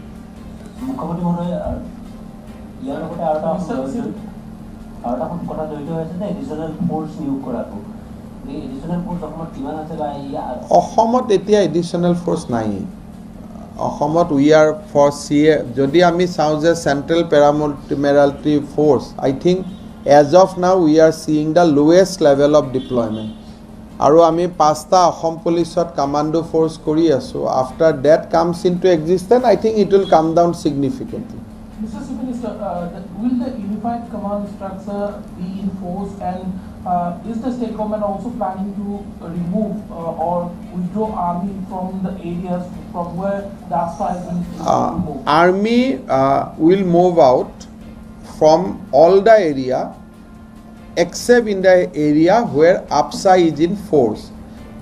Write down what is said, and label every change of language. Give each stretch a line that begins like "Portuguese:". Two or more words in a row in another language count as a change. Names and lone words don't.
Assamese: অসমত এতিয়া
English: additional force
Assamese: নাই। অসমত
English: we are for CA,
Assamese: যদি আমি চাওঁ যে
English: central paramilitary force, I think as of now we are seeing the lowest level of deployment.
Assamese: আৰু আমি 5টা অসম পুলিচত
English: commando force
Assamese: কৰি আছোঁ।
English: After that comes in to existence, I think it will come down significantly. Mr. Chief Minister, will the unified command structure be in force, and is the state government also planning to remove or withdraw army from the areas from where the Afspa has been removed? Army will move out from all the area except in the area where Afspa is in force.